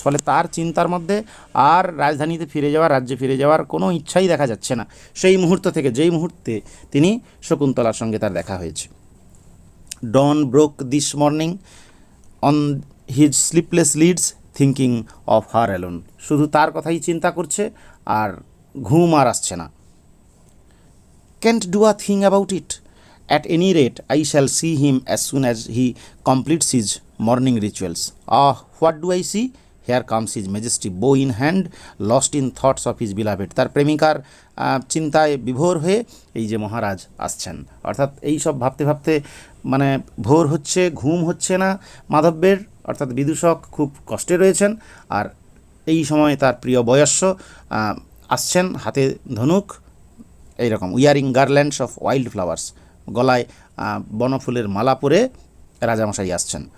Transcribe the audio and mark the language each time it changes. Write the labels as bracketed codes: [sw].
[bn] ফলে তার চিন্তার মধ্যে আর রাজধানীতে ফিরে যাওয়ার, রাজ্যে ফিরে যাওয়ার কোনো ইচ্ছাই দেখা যাচ্ছে না সেই মুহূর্ত থেকে, যেই মুহূর্তে তিনি শকুন্তলার সঙ্গে তার দেখা হয়েছে। [en] Dawn broke this morning on his sleepless lids thinking of her alone. [bn] শুধু তার কথাই চিন্তা করছে আর ঘুম আর আসছে না। [en] Can't do a thing about it. At any rate, I shall see him as soon as he completes his morning rituals. Ah, what do I see? Here comes his majesty, bow in hand, lost in thoughts of his beloved. [bn] তার প্রেমিকার চিন্তায় বিভোর হয়ে এই যে মহারাজ আসছেন, অর্থাৎ এই সব ভাবতে ভাবতে মানে ভোর হচ্ছে, ঘুম হচ্ছে না মাধবের, অর্থাৎ বিদূষক খুব কষ্টে রয়েছেন। আর এই সময় তার প্রিয় বয়স্য আসছেন, হাতে ধনুক, এইরকম [en] wearing garlands of wild flowers, [bn] গলায় বনফুলের মালা পরে রাজামশাই আসছেন।